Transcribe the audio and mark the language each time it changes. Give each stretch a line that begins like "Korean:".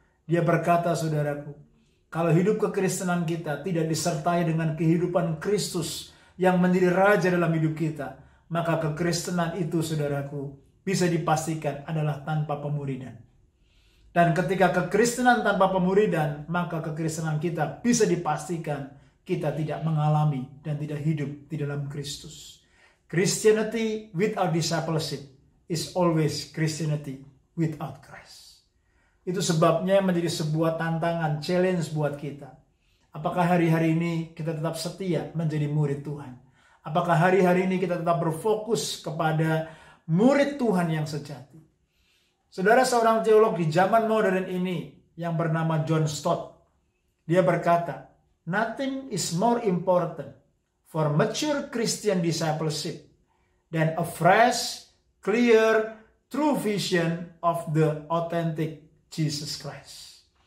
Indonesian: Dia berkata, saudaraku, kalau hidup kekristenan kita tidak disertai dengan kehidupan Kristus yang menjadi raja dalam hidup kita, maka kekristenan itu, saudaraku, bisa dipastikan adalah tanpa pemuridan. Dan ketika kekristenan tanpa pemuridan, maka kekristenan kita bisa dipastikan kita tidak mengalami dan tidak hidup di dalam Kristus.
English: Christianity without discipleship is always Christianity without Christ.
Indonesian: Itu sebabnya menjadi sebuah tantangan, challenge buat kita. Apakah hari-hari ini kita tetap setia menjadi murid Tuhan? Apakah hari-hari ini kita tetap berfokus kepada murid Tuhan yang sejati? Saudara, seorang teolog di zaman modern ini yang bernama John Stott, dia berkata,
English: "Nothing is more important for mature Christian discipleship than a fresh, clear, true vision of the authentic Jesus Christ."